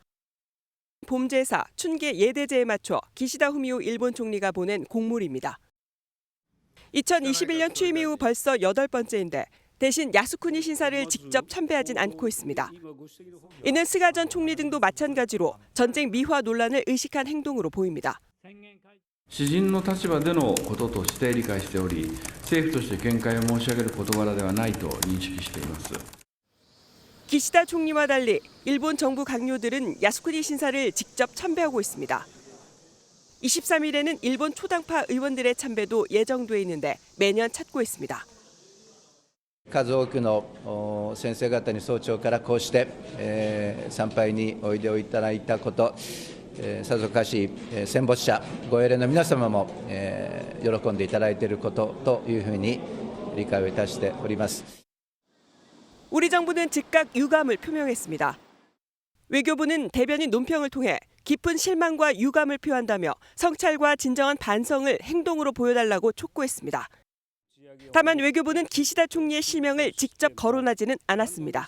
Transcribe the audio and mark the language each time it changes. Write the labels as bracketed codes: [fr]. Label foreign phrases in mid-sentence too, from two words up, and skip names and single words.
[ko] 봄제사, 춘계 예대제에 맞춰 기시다 후미오 일본 총리가 보낸 공물입니다. 2021년 취임 이후 벌써 8번째인데 대신 야스쿠니 신사를 직접 참배하진 않고 있습니다. 이는 스가 전 총리 등도 마찬가지로 전쟁 미화 논란을 의식한 행동으로 보입니다. [ja] 私人の立場でのこととして理解しており、政府として見解を申し上げる事柄ではないと認識しています。 [ko] 기시다 총리와 달리 일본 정부 강요들은 야스쿠니 신사를 직접 참배하고 있습니다. 23일에는 일본 초당파 의원들의 참배도 예정돼 있는데 매년 찾고 있습니다. [ja] 数多くの先生方に早朝からこうして、参拝においでをいただいたこと、さぞかし戦没者ご英霊の皆様も、喜んでいただいていることというふうに理解をいたしております。 [ko] 우리 정부는 즉각 유감을 표명했습니다. 외교부는 대변인 논평을 통해 깊은 실망과 유감을 표한다며 성찰과 진정한 반성을 행동으로 보여달라고 촉구했습니다. 다만 외교부는 기시다 총리의 실명을 직접 거론하지는 않았습니다.